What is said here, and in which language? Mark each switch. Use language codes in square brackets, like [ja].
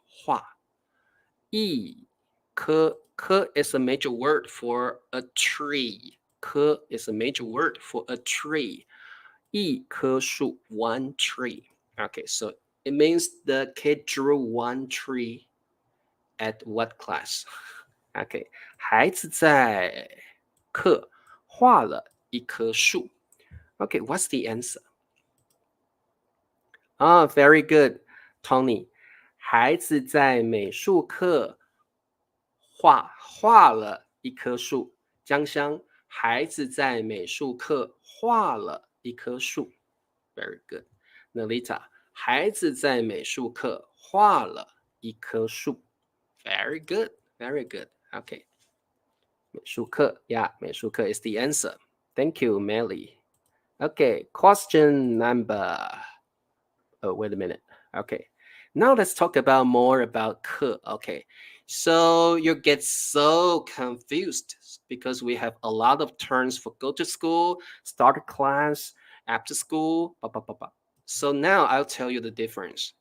[zh] 画一棵 [en] is a major word for a tree. 棵 is a major word for a tree. [zh] 一棵树 [en] one tree. Okay, so it means the kid drew one tree at what class? [zh] Okay, 孩子在课画了一棵树。 [en] Okay, what's the answer? Very good, Tony. [zh] 孩子在美术课画了一棵树。江香，孩子在美术课画了一棵树。 [en] Very good. [zh] Nalita, 孩子在美术课画了一棵树。 [en] Very good, very good. Okay. [zh] 美术课 [en] Yeah, 美术课 is the answer. Thank you, Melly. Okay, question number... Oh, wait a minute. Okay. Now let's talk about more about 课. Okay. So you get so confused because we have a lot of terms for go to school, start a class, after school, So now I'll tell you the difference.